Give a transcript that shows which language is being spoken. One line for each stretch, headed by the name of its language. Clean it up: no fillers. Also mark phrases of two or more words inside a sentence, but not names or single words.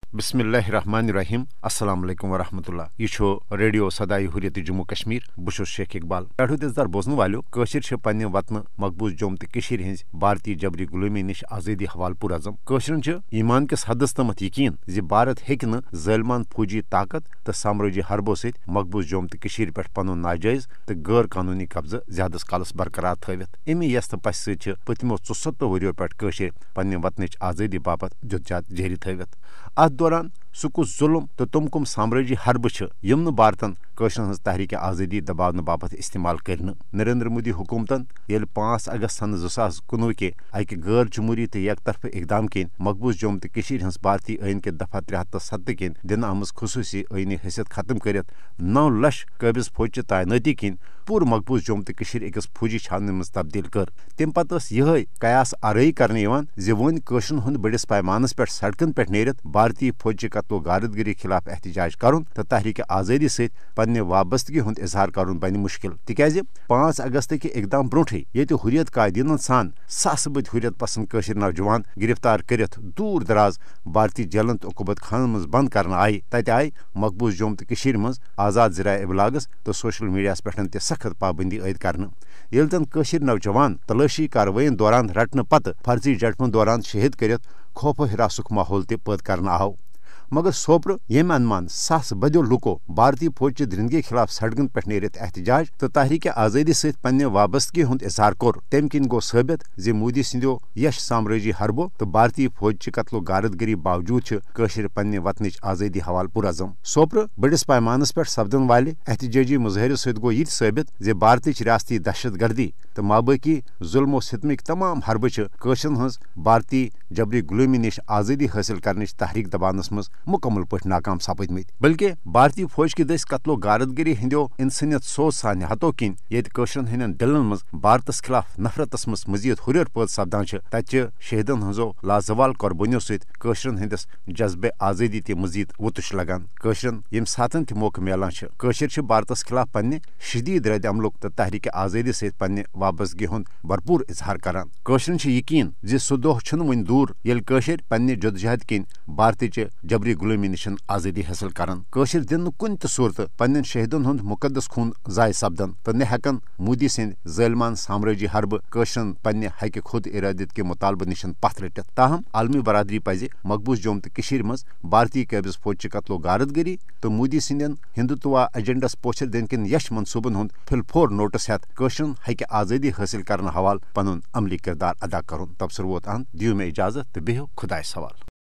Arabic: بسم الله الرحمن الرحيم السلام عليكم ورحمة الله
Kashmiri: यह रेडियो सदाई हुरियत जम्मू कश्मीर बहुत शेख इकबाल पेठो दिसदार बोजन वालो कशिर पन्ने वतन मकबूज जोम तो हज भारतीय जबरी गुलामी निश आज़ादी हवाल पुर अजम कशरन ईमान किस हदस तमत यकीन जि भारत हेकि ज़ालिमान फौजी ताकत तो साम्राजी हरबो सत मकबूज जोम तो पे पन नाजायज तो गैर कानूनी कब्जा ज्यादा कालस बरकरार थवित अमे यस तो पस पतमो 74 वरियो पे पन्ने वतन आज़ादी बापत जुदजात जारी थवित अत दौरान सह कुस जुल्म तो तुम कुम साम्राजी हरब यम भारतन कशरन हज तहरीक आज़ादी दबावन बापत इस्तेमाल कर नरेंद्र मोदी हुकूमतन 5 अगस्त सन 2019 के अक गैर जमहूरी तो एक तरफ इकदाम किन मकबूज जोम तो हज भारतीय आइन के दफा 73 किन दिन आमज खसूसी आइनी हैसियत खत्म कर 9 लाख काबिज फौज तैनाती किन पूर मकबूज जोम तो अकिस फौजी छावनी मज तब्दील कर तम पे यह कयास आरई कर वन कशरन हूं बड़िस पैमानस पे सड़कन पे नेरित भारतीय फौजी कत्लो गारदगिरी खिलाफ एहतजाज करुन तो तहरीक आज़ादी सत पन्ने वाबस्तगी हुंद इजहार करुन बन मुश्किल तिकाज 5 अगस्त के इकदाम ब्रोठे ये हुरियत कायदीन सान सास बद हुरियत पसंद कशर नौजवान गिरफ्तार करत दूर दराज भारतीय जेलन तो उकूबत खान मज बंद कर आय तत आय मकबूज जोम तो मज आज़ाद ज़राए इबलागस तो सोशल मीडिया पे सख्त पाबंदी आयद कर ये तन कशर नौजवान तलाशी कार्रवाइन दौरान रटने पत फर्जी जटपन दौरान शहीद कर खौफ हिरासुक माहौल पैद कर आव मगर सोपर यम अनुमान सास बदो लुको भारतीय फौज दरिंदगी खिलाफ सड़कन पे नेरित एहतजाज तो तहरीक आज़ादी सत पन्ने वाबस्तगी हुंद इजहार कोर तम किन गो साबित जे मोदी सिंदो यश साम्राजी हरबो तो भारतीय फौज कत्लो गारदगिरी बावजूद कशर पन्ने वतन आज़ादी हवाल पुर अजम सोपर बड़िस पैमानस पे सपदन वाले एहतजाजी मुजाहिर सत गो ये साबित जे भारतीय रियासती दहशत गर्दी तो माबाकी जुल्मो सितमिक तमाम हरब कशरन हज भारतीय जबरी गुलामी निश आज़ादी हासिल करने तहरीक दबानस मज मुकम्मल पे नाकाम सपदमत बल्कि भारतीय फौज की दस कत्लो गारदगिरी हंदो इंसानियत सोच सानि हतो किन ये कशरन हंदन दिलन मज भारतस खिलाफ नफरतस मज मजीद हुरियर पद सपदान तत शहीदन हजो लाजवाल कुर्बानियों सत कशरन हंदस जज्बे आज़ादी ते मजीद वुतुश लगान कशरन यम सातन ते मौका मिलान कशर भारतस खिलाफ पन्ने शदीद रद्द अमलुक तो तहरीक आज़ादी सत पन्ने वाबस्तगी हुंद भरपूर इजहार करान कशरन यकीन जे सह दोह छुन वुन दूर येल कशर पन्ने जदोजहद किन भारतीय जबरी गुलामी निशन आज़ादी हासिल करन कशर दिन कुन त सूरत पन्न शहीदन हुंद मुकद्दस खून जाय सपदन तो न हेकन मोदी सिंद ज़ालिमान साम्राजी हरब कशरन पन्ने हक खुद इरादत के मुतालबे निशन पथ रटित ताहम आलमी बरादरी पज मकबूज जोम तो मज भारतीय काबिज फौज कत्लो गारदगिरी तो मोदी सिंदन हिंदुत्वा एजेंडस पोछर दिन किन यश मनसूबन हुंद फिलफोर नोटिस हेत कशरन हक आज़ादी हासिल करने हवाल पनुन अमली किरदार अदा करुन तबसर वोत अहन दियो में इजाजत तो बेहो खुदाय सवाल।